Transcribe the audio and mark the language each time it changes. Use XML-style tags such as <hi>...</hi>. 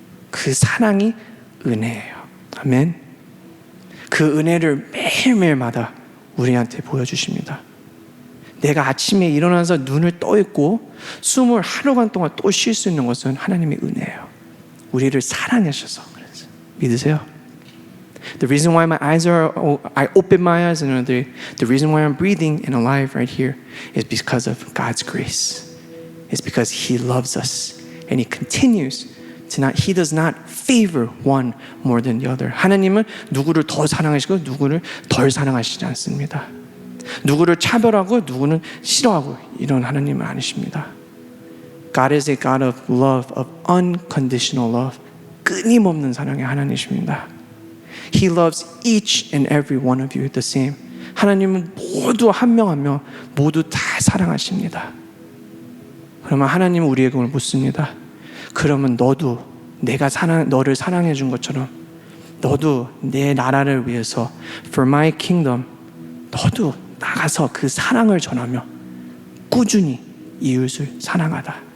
<ko>그 사랑이 은혜예요. 아멘. 그 은혜를 매일매일마다 우리한테 보여주십니다. 내가 아침에 일어나서 눈을 떠 있고 숨을 하루간 동안 또 쉴 수 있는 것은 하나님의 은혜예요. 우리를 사랑하셔서 그래서 믿으세요?</ko> <en>The reason why I open my eyes another day, the reason why I'm breathing and alive right here is because of God's grace. It's because He loves us and He continues to He does not favor one more than the other.</en> <ko>하나님은 누구를 더 사랑하시고 누구를 덜 사랑하시지 않습니다. 누구를 차별하고 누구는 싫어하고 이런 하나님은 아니십니다.</ko> <en>God is a God of love, of unconditional love.</en> <ko>끊임없는 사랑의 하나님이십니다.</ko> <en>He loves each and every one of you the same.</en> <ko>하나님은 모두 한 명 한 명 모두 다 사랑하십니다. 그러면 하나님은 우리에게 오늘 묻습니다. 그러면 너도 너를 사랑해 준 것처럼 너도 내 나라를 위해서</ko> <en>for my kingdom</en> <ko>너도 나가서 그 사랑을 전하며 꾸준히 이웃을 사랑하다.</ko>